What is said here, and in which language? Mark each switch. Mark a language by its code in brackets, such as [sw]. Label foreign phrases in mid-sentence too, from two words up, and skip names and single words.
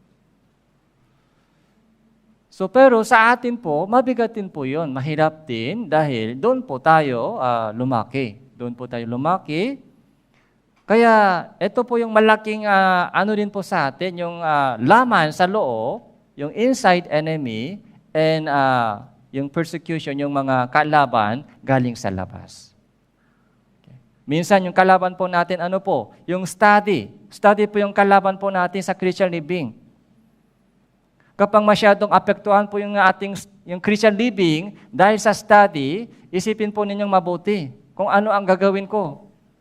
[tl] So, pero sa atin po, mabigat din po yun. Mahirap din dahil doon po tayo lumaki. Doon po tayo lumaki. Kaya ito po yung malaking ano din po sa atin, yung laman sa loob, yung [en] inside enemy, [tl] and yung persecution, yung mga kalaban galing sa labas. Okay. Minsan yung kalaban po natin, ano po? Yung study. Study po yung kalaban po natin sa [en] Christian living. [tl] Kapag masyadong apektuhan po yung yung [en] Christian living [tl] dahil sa study, isipin po ninyong mabuti kung ano ang gagawin ko.